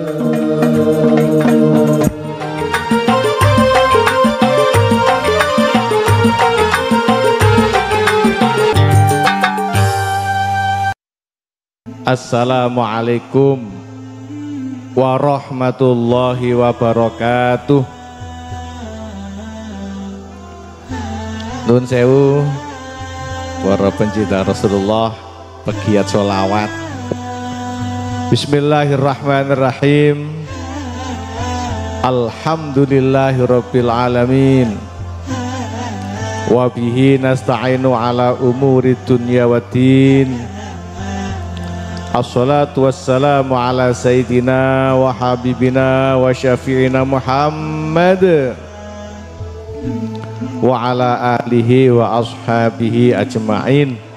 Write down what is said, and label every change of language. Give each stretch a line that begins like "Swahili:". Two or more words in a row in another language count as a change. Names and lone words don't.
Arabic: السلام عليكم ورحمة الله وبركاته.
Javanese: Nun sewu
Indonesian: para pencinta Rasulullah, pegiat sholawat.
Arabic: بسم الله الرحمن الرحيم. الحمد لله رب العالمين. وبه نستعين على أمور الدنيا والدين. الصلاة والسلام على سيدنا وحبيبنا وشفيعنا محمد وعلى آله وأصحابه أجمعين.